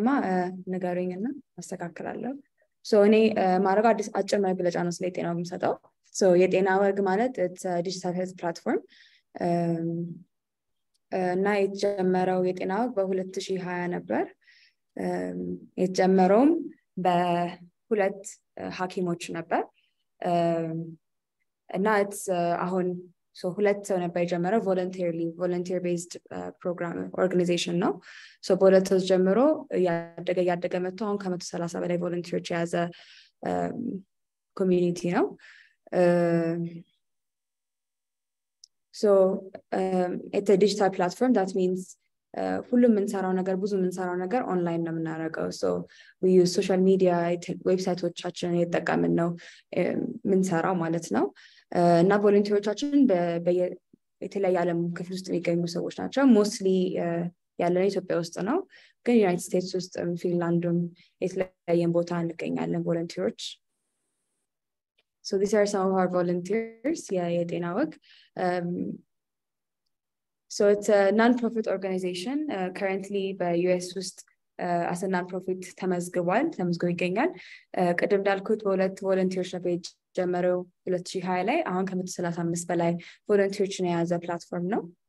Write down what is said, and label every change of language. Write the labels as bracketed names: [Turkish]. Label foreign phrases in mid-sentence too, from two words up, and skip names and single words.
[Amharic] ንገሩኝና አስተካክላለሁ so እኔ ማረጋ አጭር መግለጫ ነው ስለ ጤና ወግ የምሰጠው so የጤና ወግ ማለት [English] it's a digital health platform [Amharic] እና የተጀመረው የጤና ወግ በ2020 ነበር የተጀመረውም በሁለት ሐኪሞች ነበር እና it's አሁን so ሁለት ሰው ነበር የጀመረው [English] volunteer based program organization [Amharic] ነው so በሁለት ሰው ጀምሮ ያደገ መጥቶ አሁን ከ130 በላይ volunteers የያዘ community ነው [English] so it's a digital platform that means [Amharic] ሁሉም የምንሰራው ነገር ብዙ የምንሰራው ነገር ኦንላይን ነው የምናደርገው [English] so we use social media [Amharic] ዌብሳይቶቻችንን እየተጠቀምን ነው የምንሰራው ማለት ነው እና ቮለንቲሮቻችን የተለያየ ዓለም ክፍል ውስጥ የሚገኙ ሰዎች ናቸው ሞስትሊ ያለነው ኢትዮጵያ ውስጥ ነው ግን ዩናይትድ ስቴትስ ውስጥ ፊንላንድም የተለያየ ቦታ እንገኛለን volunteers. [English] So these are some of our volunteers YetenaWeg. So it's a non-profit organization currently by US [Amharic] ውስጥ [English] as a non-profit [Amharic] ተመዝግቦ ይገኛል ቀደም እንዳልኩት በሁለት volunteers ነው ጀመረው 2020 ላይ አሁን ከ135 በላይ volunteers የያዘ ፕላትፎርም ነው